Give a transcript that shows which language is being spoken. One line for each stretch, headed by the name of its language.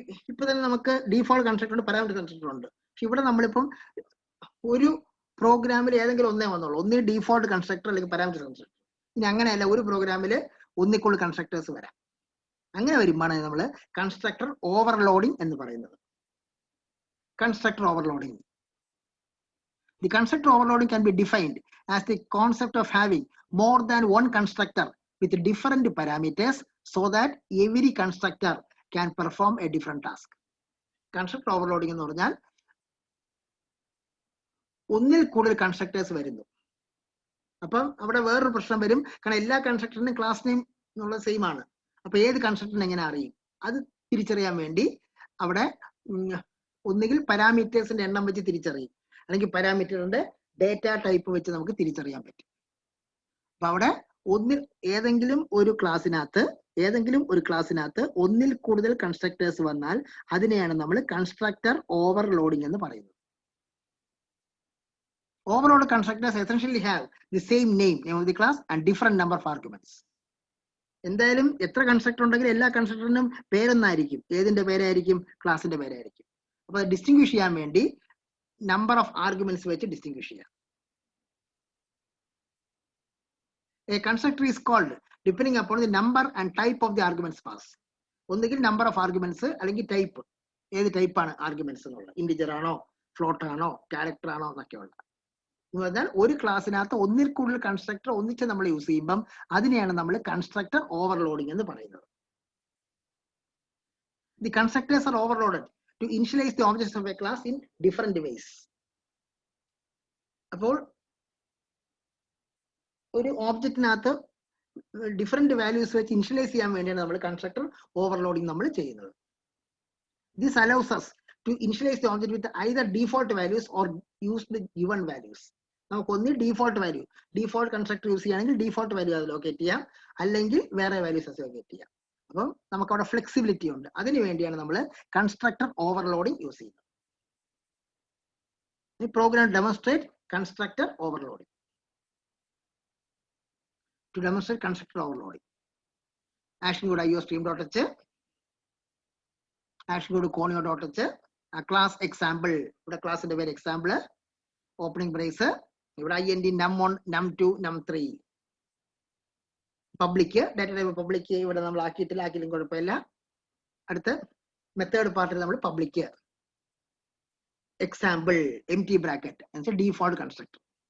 Malayalam: ഇപ്പൊ തന്നെ നമുക്ക് ഡിഫോൾട്ട് കൺസ്ട്രക്ടർ ഉണ്ട്, പാരാമീറ്റർ കൺസ്ട്രക്ടർ ഉണ്ട്. പക്ഷെ ഇവിടെ നമ്മളിപ്പം ഒരു പ്രോഗ്രാമിൽ ഏതെങ്കിലും ഒന്നേ വന്നുള്ളൂ, ഒന്നീ ഡിഫോൾട്ട് കൺസ്ട്രക്ടർ അല്ലെങ്കിൽ പാരാമീറ്റർ കൺസ്ട്രക്ടർ. ഇനി അങ്ങനെയല്ല, ഒരു പ്രോഗ്രാമിൽ ഒന്നിക്കുള്ള കൺസ്ട്രക്ടേഴ്സ് വരാം. അങ്ങനെ വരുമ്പോഴാണ് നമ്മൾ കൺസ്ട്രക്ടർ ഓവർലോഡിങ് എന്ന് പറയുന്നത്. Constructor overloading.
English: The constructor overloading can be defined as the concept of having more than one constructor with different parameters so that every constructor can perform a different task.
Malayalam: Constructor overloading എന്ന് പറഞ്ഞാൽ ഒന്നിൽ കൂടുതൽ constructors വരുന്നു. അപ്പം അവിടെ വേറൊരു പ്രശ്നം വരും. കാരണം എല്ലാ കൺസ്ട്രക്ടറിനും ക്ലാസ് നെയിം എന്നുള്ള സെയിം ആണ്. അപ്പൊ ഏത് കൺസ്ട്രക്ടറിനെ എങ്ങനെ അറിയും? അത് തിരിച്ചറിയാൻ വേണ്ടി അവിടെ ഒന്നുകിൽ പാരാമീറ്റേഴ്സിന്റെ എണ്ണം വെച്ച് തിരിച്ചറിയും, അല്ലെങ്കിൽ പാരാമീറ്ററിന്റെ ഡേറ്റ ടൈപ്പ് വെച്ച് നമുക്ക് തിരിച്ചറിയാൻ പറ്റും. അപ്പൊ അവിടെ ഏതെങ്കിലും ഒരു ക്ലാസ്സിനകത്ത് ഒന്നിൽ കൂടുതൽ കൺസ്ട്രക്ടേഴ്സ് വന്നാൽ അതിനെയാണ് നമ്മൾ കൺസ്ട്രക്ടർ ഓവർലോഡിംഗ് എന്ന് പറയുന്നത്.
English: Overloaded constructors essentially have the same name of the class and different number of arguments.
Malayalam: എന്തായാലും എത്ര കൺസ്ട്രക്ടർ ഉണ്ടെങ്കിലും എല്ലാ കൺസ്ട്രക്ടറിനും പേരൊന്നായിരിക്കും. ഏതിന്റെ പേരായിരിക്കും? ക്ലാസിന്റെ പേരായിരിക്കും. അപ്പൊ ഡിസ്റ്റിംഗ്വിഷ് ചെയ്യാൻ വേണ്ടി നമ്പർ ഓഫ് ആർഗ്യുമെന്റ്സ് വെച്ച് ഡിസ്റ്റിംഗ്വിഷ് ചെയ്യാം.
English: A constructor is called depending upon the number and type of the arguments passed.
Malayalam: ഒന്നുകിൽ നമ്പർ ഓഫ് ആർഗ്യുമെന്റ്സ് അല്ലെങ്കിൽ ടൈപ്പ്. ഏത് ടൈപ്പാണ് ആർഗ്യുമെന്റ്സ് എന്നുള്ളത്? ഇന്റിജർ ആണോ, ഫ്ലോട്ട് ആണോ, ക്യാരക്ടർ ആണോ എന്നൊക്കെയുള്ള. എന്ന് പറഞ്ഞാൽ ഒരു ക്ലാസ്സിനകത്ത് ഒന്നിൽ കൂടുതൽ കൺസ്ട്രക്ടർ ഒന്നിച്ച് നമ്മൾ യൂസ് ചെയ്യുമ്പം അതിനെയാണ് നമ്മൾ കൺസ്ട്രക്ടർ ഓവർലോഡിംഗ് എന്ന് പറയുന്നത്.
English: The constructors are overloaded to initialize the objects of a class in different ways.
Malayalam: അപ്പോൾ ഒരു ഓബ്ജക്റ്റിനകത്ത് ഡിഫറെന്റ് വാല്യൂസ് വെച്ച് ഇനിഷ്യലൈസ് ചെയ്യാൻ വേണ്ടിയാണ് നമ്മൾ കൺസ്ട്രക്ടർ ഓവർലോഡിംഗ് നമ്മൾ ചെയ്യുന്നത്.
English: This allows us to initialize the object with either default values or use the given values.
Malayalam: നമുക്ക് ഒന്നി ഡിഫോൾട്ട് കൺസ്ട്രക്ടർ യൂസ് ചെയ്യുകയാണെങ്കിൽ ഡിഫോൾട്ട് വാല്യൂ അത് ലൊക്കേറ്റ് ചെയ്യാം, അല്ലെങ്കിൽ വേറെ വാല്യൂസ് ലൊക്കേറ്റ് ചെയ്യാം. അപ്പം നമുക്ക് അവിടെ ഫ്ലെക്സിബിലിറ്റി ഉണ്ട്. അതിനു വേണ്ടിയാണ് നമ്മൾ കൺസ്ട്രക്ടർ ഓവർലോഡിംഗ് യൂസ് ചെയ്യുന്നത്.
English: ഈ program demonstrate constructor overloading. to demonstrate constructor overloading. Action code iostream.h, action code conio.h, a class example, class in the very example, opening brace, int num1, num2, num3.
Malayalam: Public data type public ഇവിടെ നമ്മൾ ആക്കിയിട്ടില്ല കുഴപ്പമില്ല. അടുത്ത method പാർട്ടിൽ നമ്മൾ
English: public example empty bracket and default constructor.